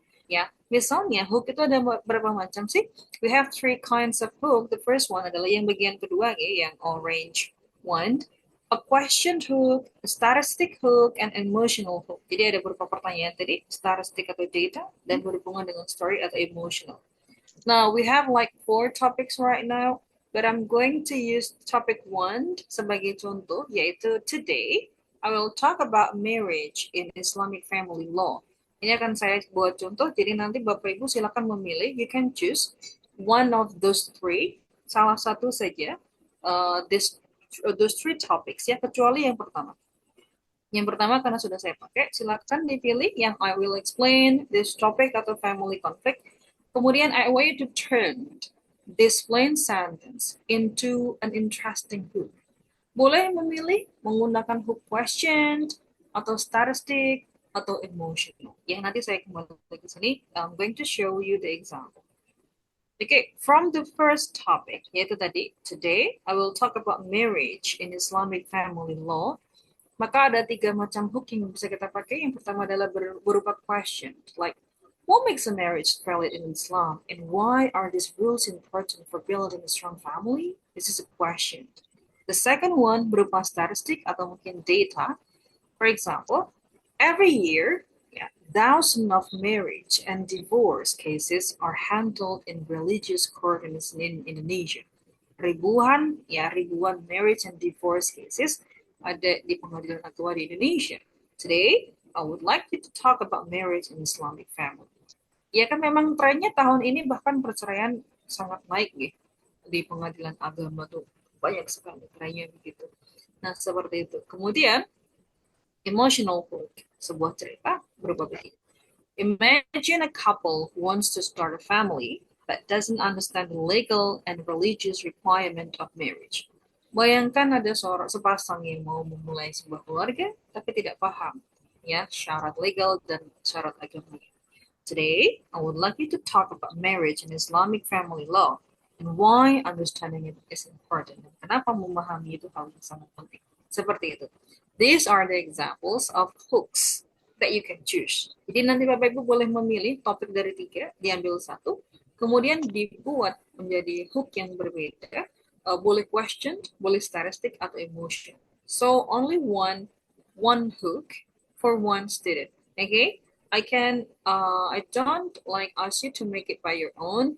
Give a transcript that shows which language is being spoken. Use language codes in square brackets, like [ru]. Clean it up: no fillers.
[id] Ya, misalnya hook itu ada berapa macam sih? [en] We have three kinds of hook. The first one [id] adalah yang bagian kedua yang [en] orange one. A question hook, a statistic hook, and emotional hook. [id] Jadi ada beberapa pertanyaan tadi, statistic atau data, dan berhubungan dengan story atau emotional. [en] Now, we have like 4 topics right now, but I'm going to use topic 1 [id] sebagai contoh, yaitu [en] today, I will talk about marriage in Islamic family law. [id] Ini akan saya buat contoh, jadi nanti Bapak Ibu silakan memilih, [en] you can choose one of those three, [id] salah satu saja, [en] those three topics [id] ya, kecuali yang pertama. Yang pertama karena sudah saya pakai, silakan dipilih yang [en] I will explain this topic [id] atau family conflict. Kemudian [en] I want you to turn this plain sentence into an interesting hook. [id] Boleh memilih menggunakan hook question atau statistic atau emotional. Yang nanti saya kembali ke sini, [en] I'm going to show you the example. Okay, from the first topic, [id] yaitu tadi, [en] today I will talk about marriage in Islamic family law. [id] Maka ada 3 macam hook yang bisa kita pakai. Yang pertama adalah berupa [en] question, like, what makes a marriage valid in Islam? And why are these rules important for building a strong family? This is a question. The second one [id] berupa statistik atau mungkin data. [en] For example, every year, thousands of marriage and divorce cases are handled in religious court in Indonesia. [id] Ribuan [en] marriage and divorce cases [id] ada di pengadilan agama di Indonesia. [en] Today, I would like you to talk about marriage in Islamic family. [id] Ya kan memang trennya tahun ini bahkan perceraian sangat naik ya. Di pengadilan agama tuh banyak sekali trennya begitu. Nah, seperti itu. Kemudian, emotional hook, sebuah cerita berupa begini. [en] Imagine a couple who wants to start a family but doesn't understand the legal and religious requirement of marriage. [id] Bayangkan ada sepasang yang mau memulai sebuah keluarga tapi tidak paham ya syarat legal dan syarat agama. [en] Today, I would like you to talk about marriage in Islamic family law and why understanding it is important. [id] Kenapa memahami itu hal yang sangat penting. Seperti itu. [en] These are the examples of hooks that you can choose. [id] Jadi nanti Bapak Ibu boleh memilih topik dari 3, diambil 1, kemudian dibuat menjadi hook yang berbeda. Boleh question, boleh statistic atau emotion. [en] So only one hook for one student. Okay? I don't like ask you to make it by your own.